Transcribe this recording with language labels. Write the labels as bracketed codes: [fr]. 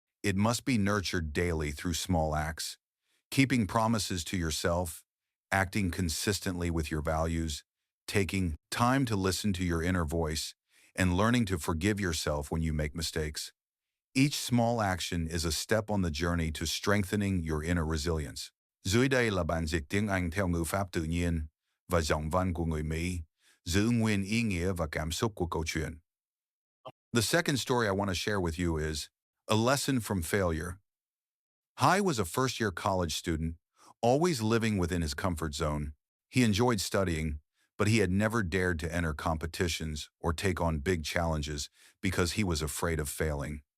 [en] It must be nurtured daily through small acts, keeping promises to yourself, acting consistently with your values, taking time to listen to your inner voice, and learning to forgive yourself when you make mistakes. Each small action is a step on the journey to strengthening your inner resilience. [vi] Dưới đây là bản dịch tiếng Anh theo ngữ pháp tự nhiên và giọng văn của người Mỹ, giữ nguyên ý nghĩa và cảm xúc của câu chuyện. [en] The second story I want to share with you is a lesson from failure. Hai was a first-year college student, always living within his comfort zone. He enjoyed studying, but he had never dared to enter competitions or take on big challenges because he was afraid of failing.